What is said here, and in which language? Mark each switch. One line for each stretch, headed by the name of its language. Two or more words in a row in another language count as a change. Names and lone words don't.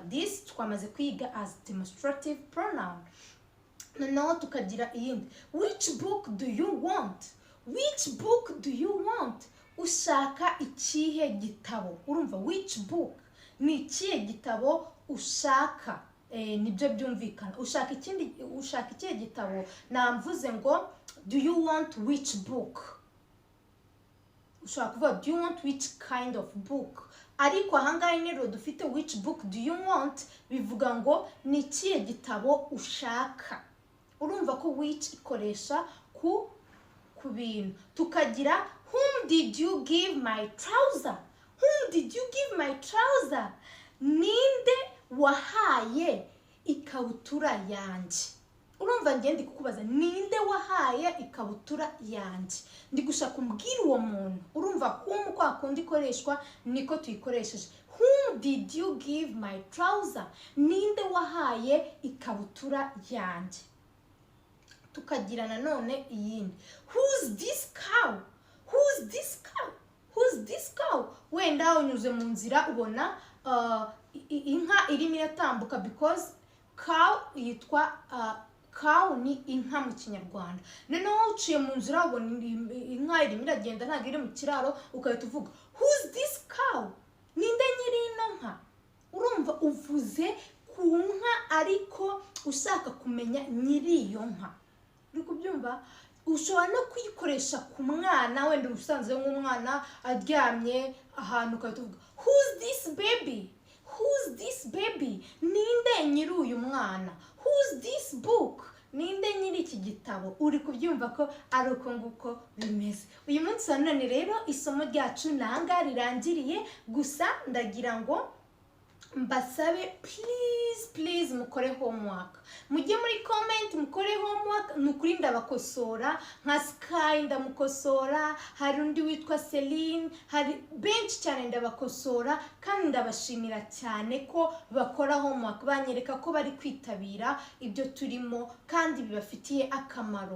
English: This
Kinyarwanda: twamaze kwiga
English: as demonstrative pronoun.
Kinyarwanda: Noneho tukagira iyindi.
English: Which book do you want? Which book do you want?
Kinyarwanda: Ushaka ikihe gitabo? Urumva
English: which book
Kinyarwanda: ni ikihe gitabo ushaka? Nibyo byumvikana. Ushaka ikihe gitabo? Namvuze ngo
English: do you want which book?
Kinyarwanda: Ushaka kuvuga
English: do you want which kind of book?
Kinyarwanda: Ariko ahangaha rero dufite
English: which book do you want
Kinyarwanda: bivuga ngo ni ikihe gitabo ushaka. Urumva ko which ikoresha ku bintu.
English: Tukagira whom did you give my trouser? Whom did you give my trouser?
Kinyarwanda: Ninde wahaye ikabutura yanjye? Urumva ngende kukubaza ninde wahaye ikabutura yanjye? Ndi gushaka umbwira uwo muntu. Urumva whom kwa kundi ikoreshwa niko tuyikoresheje.
English: Whom did you give my trouser?
Kinyarwanda: Ninde wahaye ikabutura yanjye? Tukagira nanone iyindi.
English: Who's this cow? Who's this cow? Who's this cow?
Kinyarwanda: Wenda unyuze mu nzira ubona inka irimo iratambuka because cow yitwa cow ni inka mu Kinyarwanda. Noneho uciye mu nzira ubona inka irimo iragenda ntabwo iri mu kiraro ukahita uvuga
English: who's this cow?
Kinyarwanda: Ninde nyiri ino nka? Urumva uvuze ku nka ariko ushaka kumenya nyiri iyo nka. Uri kubyumva? Ushobora no kuyikoresha ku mwana wenda usanze nk'umwana aryamye ahantu ukahita uvuga
English: who's this baby? Who's this baby?
Kinyarwanda: Ninde nyiri uyu mwana?
English: Who's this book?
Kinyarwanda: Ninde nyiri iki gitabo? Uri kubyumva ko ari uko nguko bimeze. Uyu munsi wa none rero isomo ryacu nanga rirangiriye gusa ndagira ngo mbasabe please mukore homework. Mujye muri comment mukore homework nukuri ndabakosora nka Sky ndamukosora, hari undi witwa Celine, hari benshi cyane ndabakosora kandi ndabashimira cyane ko bakora homework banyereka ko bari kwitabira ibyo turimo kandi bibafitiye akamaro.